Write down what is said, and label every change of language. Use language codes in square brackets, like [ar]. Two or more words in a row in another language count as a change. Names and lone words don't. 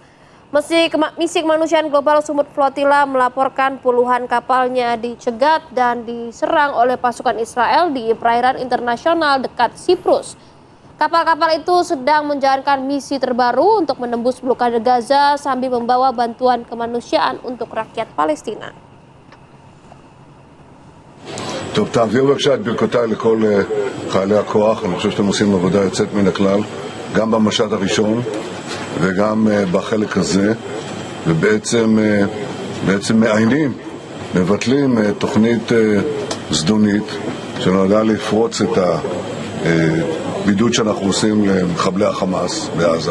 [id] Misi kemanusiaan global Sumut Flotilla melaporkan puluhan kapalnya dicegat dan diserang oleh pasukan Israel di perairan internasional dekat Siprus. Kapal-kapal itu sedang menjalankan misi terbaru untuk menembus blokade Gaza sambil membawa bantuan kemanusiaan untuk rakyat Palestina. [he] טוב, תעביר בבקשה את ברכותיי לכל חיילי הכוח. אני חושב שאתם עושים עבודה יוצאת מן הכלל, גם במשט הראשון וגם בחלק הזה, ובעצם מעיינים, מבטלים תוכנית זדונית שנועדה לפרוץ את הבידוד שאנחנו עושים למחבלי החמאס בעזה.